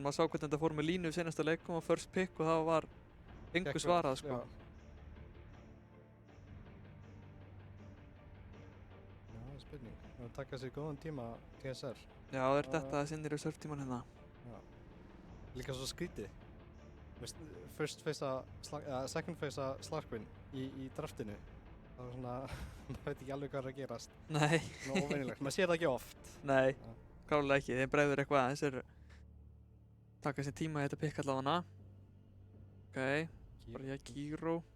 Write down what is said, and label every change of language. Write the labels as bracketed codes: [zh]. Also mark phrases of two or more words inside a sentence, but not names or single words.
[is] Maður sá hvernig þetta fór með línu í seinasta leikum og [en] first pick [is] og það var engu svarað, sko. Já, það er spurning. Það taka sér góðan tíma TSR. Já, þeir detta þess inn í reserve-tíman hérna. Já. Líka svo skrítið. Veist, [en] first phase second phase Slarkwin [is] í draftinu. Það var svona, maður veit ekki alveg hvað er að gerast. Nei. Svona óvenjulegt, maður sér það ekki oft. Nei, klálega ekki. Þeim bregður eitthvað aðeins. Þeir taka sér tíma í þetta pikk allavega. Ok, bara ég Kiro.